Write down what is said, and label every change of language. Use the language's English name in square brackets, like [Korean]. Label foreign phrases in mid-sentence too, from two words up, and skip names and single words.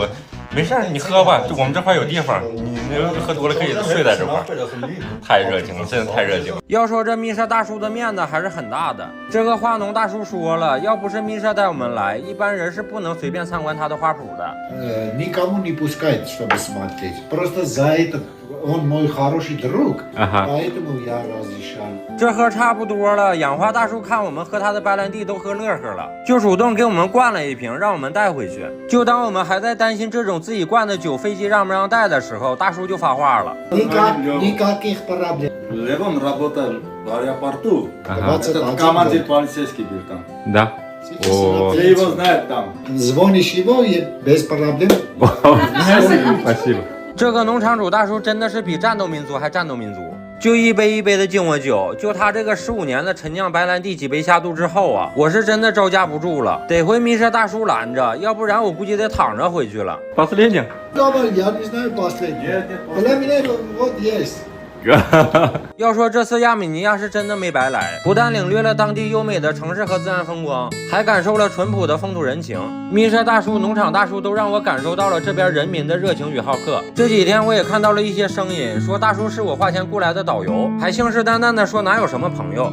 [Chinese] 没事儿，你喝吧，我们这块有地方，你喝多了可以睡在这块。太热情了，真的太热情了。要说这密舍大叔的面子还是很大的。这个花农大叔说了，要不是密舍带我们来，一般人是不能随便参观他的花圃的。 [Russian] Никому не пускает, чтобы смотреть. Просто за это он мой хороший друг, поэтому я разрешал. [Chinese] 这喝差不多了，养花大叔看我们喝他的白兰地都喝乐呵了，就主动给我们灌了一瓶，让我们带回去。就当我们还在担心这种自己灌的酒飞机让不让带的时候，大叔就发话了。 [Russian] Никаких проблем. Левон работал в аэропорту. Этот командир полицейский был там. Да. О. Все его знают там. Звонишь его и без проблем. Спасибо. [Chinese] 这个农场主大叔真的是比战斗民族还战斗民族，就一杯一杯的敬我酒，就他这个15年的陈酿白兰地几杯下肚之后啊，我是真的招架不住了，得回密舍大叔拦着，要不然我估计得躺着回去了。 [Russian] Последний. Я не знаю последний. Для меня вот есть. [Chinese] 要说这次亚美尼亚是真的没白来，不但领略了当地优美的城市和自然风光，还感受了淳朴的风土人情。密舍大叔、农场大叔都让我感受到了这边人民的热情与好客。这几天我也看到了一些声音，说大叔是我花钱雇来的导游，还信誓旦旦的说哪有什么朋友。